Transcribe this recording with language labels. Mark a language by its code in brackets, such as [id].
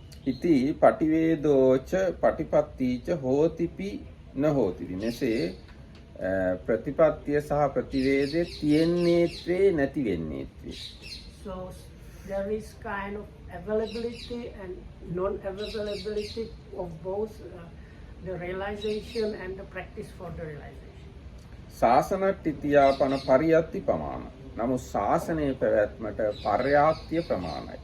[pi] ඉති පටිවේදෝච පටිපත්තීච හෝතිපි නහෝතිපි. [si] මෙසේ ප්‍රතිපත්තිය සහ ප්‍රතිවේදය තියෙන්නේත්වේ නැති වෙන්නේත්වේ. [en] So there is kind of availability and non-availability of both the realization and the practice for the realization. [pi] ශාසනට්ඨිතියාපන පරියත්ති ප්‍රමාණ. [si] නමුත් ශාසනයේ පැවැත්මට පර්යාප්තිය ප්‍රමාණයි.